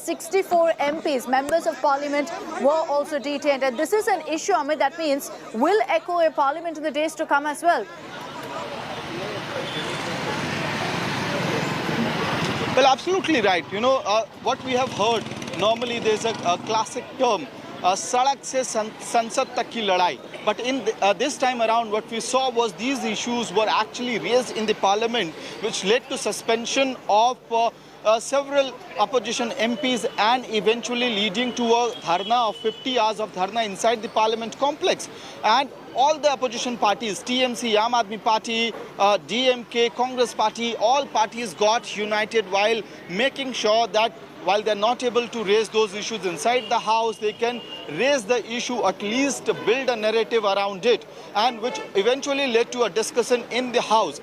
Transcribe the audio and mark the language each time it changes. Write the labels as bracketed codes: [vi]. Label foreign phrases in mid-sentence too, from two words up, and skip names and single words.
[en] 64 MPs, members of parliament, were also detained. And this is an issue, Amit, that means will echo a parliament in the days to come as well. Well, absolutely right. What we have heard, normally there's a classic term, [hi] सड़क से संसद तक की लड़ाई. [en] But in this time around, what we saw was these issues were actually raised in the parliament, which led to suspension of several opposition MPs and eventually leading to a dharna of 50 hours of dharna inside the parliament complex. And all the opposition parties, TMC, Aam Aadmi Party, DMK, Congress Party, all parties got united while making sure that while they're not able to raise those issues inside the house, they can raise the issue, at least build a narrative around it, and which eventually led to a discussion in the house.